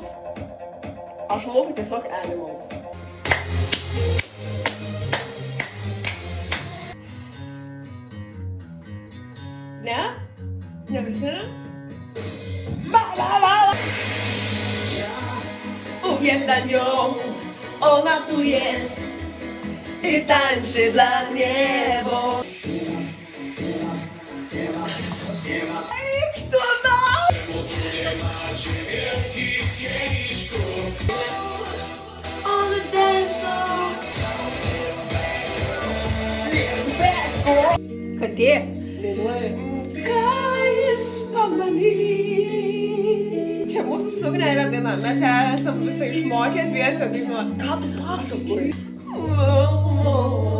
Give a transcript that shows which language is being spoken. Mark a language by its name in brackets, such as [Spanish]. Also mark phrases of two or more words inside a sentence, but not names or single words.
[Lithuanian] Aš manau, kad tiesiog animals. Ne? Neprisimena? [Polish] Uwielbiam ją, ona tu jest i tańczy dla mnie, bo... Kto dał? [English] On the dance floor. [Lithuanian] Katė. Dainuoja. Ką jis pamanys? Čia mūsų su Ugne yra daina, mes ją esam visą išmokę dviese dainuoti. Ką tu pasakoji?